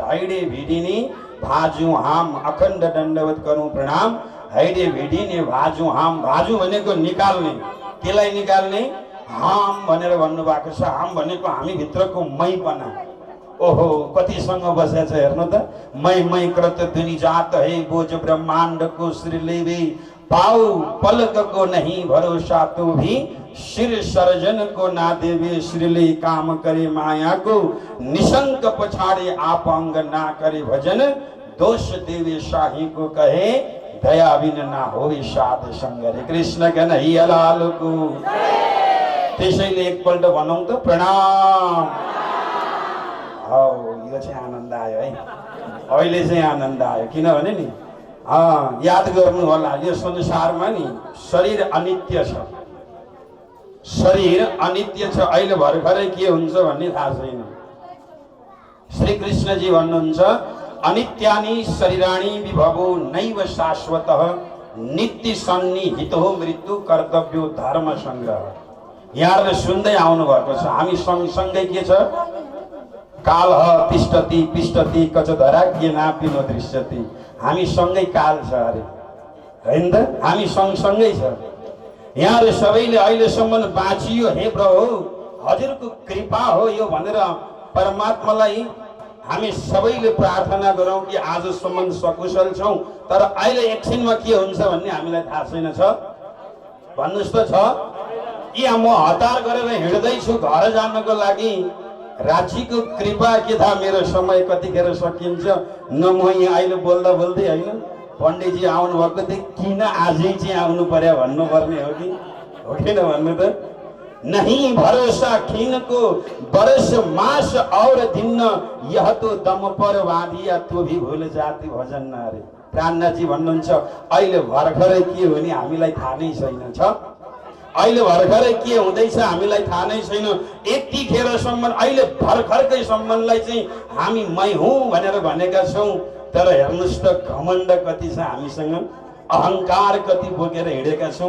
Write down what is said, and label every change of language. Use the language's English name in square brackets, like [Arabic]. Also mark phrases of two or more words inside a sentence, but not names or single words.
[Nepali] हैडे भिडिनी भाजु हाम अखण्ड दण्डवत गरौँ प्रणाम। हैडे भिडिने भाजु हाम, भाजु भनेको निकाल्ने, केलाई निकाल्ने, हाम भनेर भन्नुभएको छ। हाम भनेको हामी भित्रको मैपना। ओहो कतिसँग बसेछ हेर्नु त। [Hindi] मै कृत दुनि जात है, बोझ ब्रह्मांड को श्री लेवे, पाऊ पलक को नहीं भरोसा तो भी, सिर सर्जन को ना देवे, श्रीले काम करे माया को, निशंक पछाड़े आप अंग ना करे भजन, दोष देवे शाही को कहे, दया बिन ना होवे साध संग। हरे कृष्ण कन्हैया लाल को। [Nepali] त्यसैले एकपल्ट भनौँ त प्रणाम। यो चाहिँ आनन्द आयो है, अहिले चाहिँ आनन्द आयो। किनभने नि याद गर्नु होला, यो संसारमा नि शरीर अनित्य छ, शरीर अनित्य छ। अहिले भर्खरै के हुन्छ भन्ने थाहा छैन। श्री कृष्णजी भन्नुहुन्छ [Sanskrit] अनित्यानि शरीराणि विभवो नैव शाश्वतः, नित्य सन्निहितो मृत्यु कर्तव्यो धर्म संग्रह। [Nepali] यहाँहरूले सुन्दै आउनु भएको छ। हामी सँगसँगै के छ, [Sanskrit] काल तिष्ठति पिष्टति कचधरा के नापि न दृश्यति। [Nepali] हामी सँगै काल छ अरे, हैन त? हामी सँगसँगै छ। यहाँहरू सबैले अहिलेसम्म बाँचियो, हे प्रभु हजुरको कृपा हो यो भनेर परमात्मालाई हामी सबैले प्रार्थना गरौँ कि आजसम्म सकुशल छौँ, तर अहिले एकछिनमा के हुन्छ भन्ने हामीलाई थाहा छैन। छ भन्नुहोस् त, छ कि म हतार गरेर हिँड्दैछु घर जानको लागि? राज्यको कृपा के थाहा मेरो समय कतिखेर सकिन्छ? न म यहाँ अहिले बोल्दा बोल्दै होइन, पण्डितजी आउनु भएको थियो, किन आजै चाहिँ आउनु पर्यो भन्नुपर्ने हो कि हो किन भन्नु त? [Hindi] नहीं भरोसा खिनको बरस मास और दिन, यह तो दम पर बाँधिया तो भी भूल जाति भजन नारे। [Nepali] प्राणनाथजी भन्नुहुन्छ अहिले भर्खरै के हो नि हामीलाई थाहा नै छैन। छ अहिले भर्खरै के हुँदैछ हामीलाई थाहा नै छैन। यतिखेरसम्म अहिले भर्खरकै सम्बन्धलाई चाहिँ हामी मै हुँ भनेर भनेका छौँ, तर हेर्नुहोस् त घमण्ड कति छ हामीसँग, अहङ्कार कति बोकेर हिँडेका छौँ।